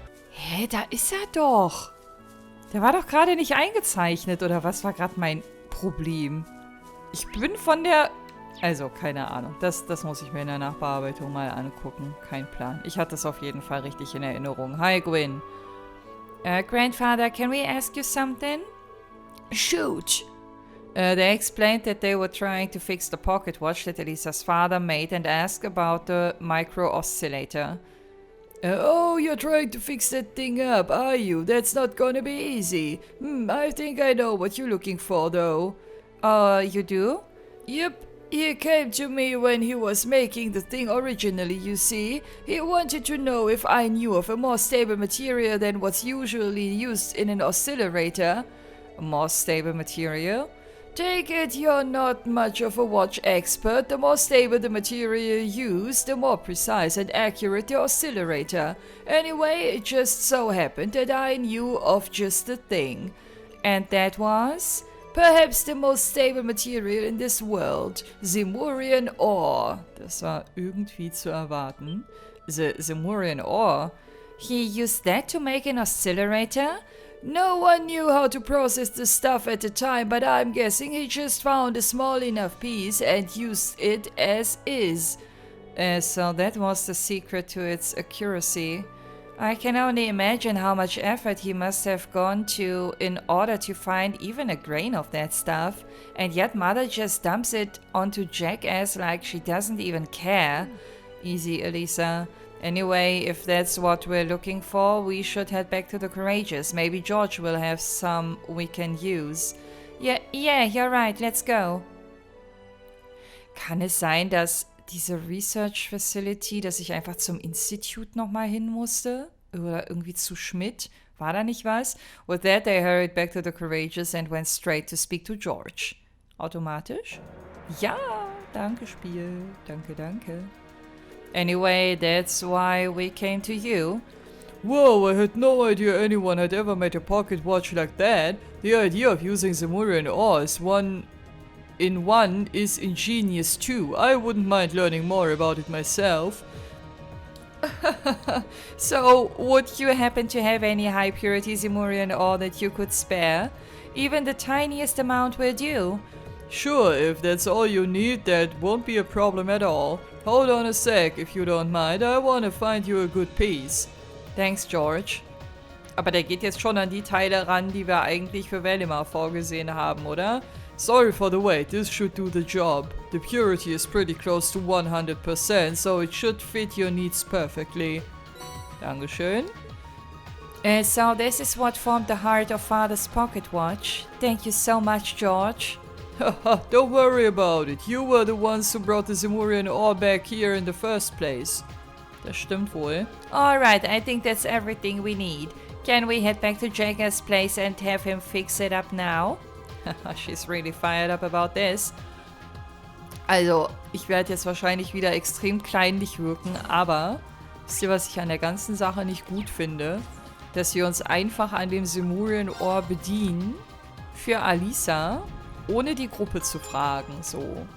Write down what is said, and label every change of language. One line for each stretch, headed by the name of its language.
German: Hä, da ist er doch. Der war doch gerade nicht eingezeichnet, oder was war gerade mein Problem? Ich bin von der... Also, keine Ahnung. Das muss ich mir in der Nachbearbeitung mal angucken. Kein Plan. Ich hatte das auf jeden Fall richtig in Erinnerung.
English: Hi, Gwyn. Grandfather, can we ask you something? Shoot! They explained that they were trying to fix the pocket watch that Elisa's father made and asked about the micro-oscillator. Oh, you're trying to fix that thing up, are you? That's not gonna be easy. I think I know what you're looking for, though. You do? Yep. He came to me when he was making the thing originally, you see. He wanted to know if I knew of a more stable material than what's usually used in an oscillator. A more stable material? Take it you're not much of a watch expert. The more stable the material used, the more precise and accurate the oscillator. Anyway, it just so happened that I knew of just the thing. And that was? Perhaps the most stable material in this world. Zemurian ore.
German: Das war irgendwie zu erwarten.
English: Zemurian ore? He used that to make an oscillator? No one knew how to process the stuff at the time, but I'm guessing he just found a small enough piece and used it as is. So that was the secret to its accuracy. I can only imagine how much effort he must have gone to in order to find even a grain of that stuff, and yet Mother just dumps it onto Jackass like she doesn't even care. Easy, Elisa. Anyway, if that's what we're looking for, we should head back to the Courageous. Maybe George will have some we can use. Yeah, you're right, let's go.
German: Kann es sein, dass diese Research Facility, dass ich einfach zum Institute nochmal hin musste? Oder irgendwie zu Schmidt? War da nicht was?
English: With that, they hurried back to the Courageous and went straight to speak to George.
German: Automatisch? Ja, danke Spiel. Danke.
English: Anyway, that's why we came to you. Whoa, I had no idea anyone had ever made a pocket watch like that. The idea of using Zemurian ore as one is ingenious too. I wouldn't mind learning more about it myself. So, would you happen to have any high purity Zemurian ore that you could spare? Even the tiniest amount will do. Sure, if that's all you need, that won't be a problem at all. Hold on a sec, if you don't mind. I want to find you a good piece. Thanks, George.
German: Aber der geht jetzt schon an die Teile ran, die wir eigentlich für Valimar vorgesehen haben, oder?
English: Sorry for the wait, this should do the job. The purity is pretty close to 100%, so it should fit your needs perfectly.
German: Dankeschön.
English: So this is what formed the heart of Father's pocket watch. Thank you so much, George. Haha, don't worry about it. You were the ones who brought the Zemurian ore back here in the first place.
German: Das stimmt wohl.
English: Alright, I think that's everything we need. Can we head back to Jagger's place and have him fix it up now? She's really fired up about this.
German: Also, ich werde jetzt wahrscheinlich wieder extrem kleinlich wirken, aber wisst ihr, was ich an der ganzen Sache nicht gut finde? Dass wir uns einfach an dem Zemurian Ohr bedienen für Alisa, ohne die Gruppe zu fragen, so.